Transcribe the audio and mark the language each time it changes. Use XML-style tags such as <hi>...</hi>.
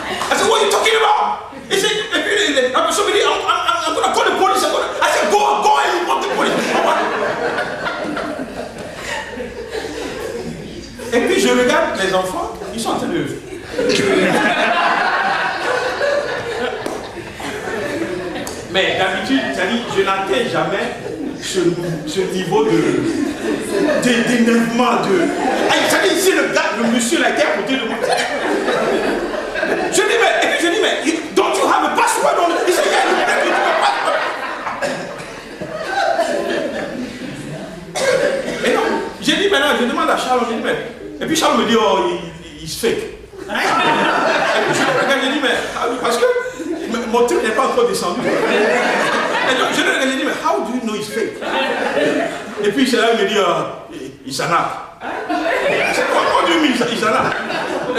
<en>I said, what are you talking about? He said, somebody, I'm going to call the police. I said, go and report the police.</en> <fr>Et puis je regarde les enfants, ils sont en train de... Mais d'habitude, je n'atteins jamais ce niveau d'énervement. Si le monsieur là était à côté de moi. Je dis, mais,</fr> <en>don't you have a password on it?</en> <fr>Il dit,</fr> <en>yeah, you have a password.</en> <fr>Et non, j'ai dit maintenant, je demande à Charles, je dis, mais. Et puis Charles me dit,</fr> <en>oh, he's fake.</en> <fr>Et puis je le regarde, je dis, mais, parce que mon truc n'est pas encore descendu. Et donc, je le regarde, je dis, mais</fr> <en>how do you know he's fake?</en> <fr>Et puis c'est là il me dit, il s'en a. C'est quoi Dieu, il s'en a.</fr>